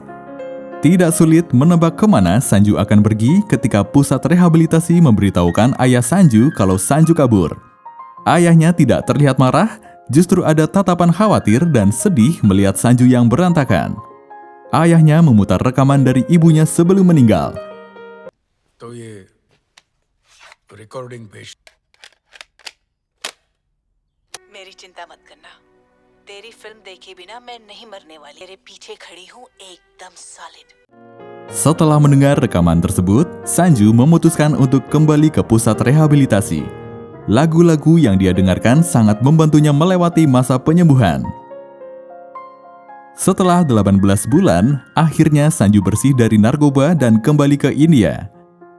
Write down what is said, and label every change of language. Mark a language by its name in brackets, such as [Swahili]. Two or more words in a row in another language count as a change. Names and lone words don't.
[Indonesian] Tidak sulit menebak kemana Sanju akan pergi ketika pusat rehabilitasi memberitahukan ayah Sanju kalau Sanju kabur. Ayahnya tidak terlihat marah, justru ada tatapan khawatir dan sedih melihat Sanju yang berantakan. Ayahnya memutar rekaman dari ibunya sebelum meninggal. [Hindi] तो ये रिकॉर्डिंग पेश मेरी चिंता मत करना, तेरी फिल्म देखे बिना मैं नहीं मरने वाली, तेरे पीछे खड़ी हूँ एकदम सॉलिड। [Indonesian] Setelah mendengar rekaman tersebut, Sanju memutuskan untuk kembali ke pusat rehabilitasi. Lagu-lagu yang dia dengarkan sangat membantunya melewati masa penyembuhan. Setelah 18 bulan, akhirnya Sanju bersih dari narkoba dan kembali ke India.